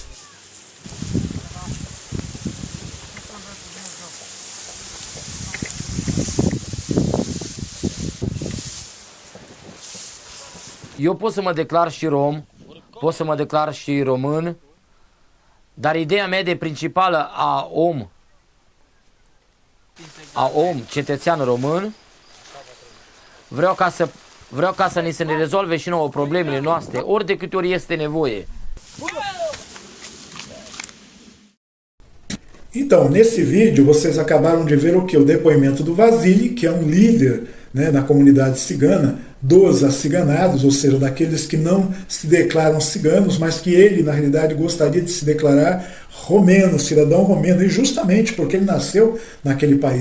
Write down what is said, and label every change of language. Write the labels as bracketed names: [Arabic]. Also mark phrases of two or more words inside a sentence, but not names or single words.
[Romanian] Eu pot să mă declar și rom, pot să mă declar și român, dar ideea mea de principală a om, cetățean român, vreau ca să ni se ne rezolve și nouă problemele noastre, ori de câte ori este nevoie. [Portuguese] Então, nesse vídeo, vocês acabaram de ver o que? O depoimento do Vasily, que é um líder, né, na comunidade cigana, dos aciganados, ou seja, daqueles que não se declaram ciganos, mas que ele, na realidade, gostaria de se declarar romeno, cidadão romeno, e justamente porque ele nasceu naquele país.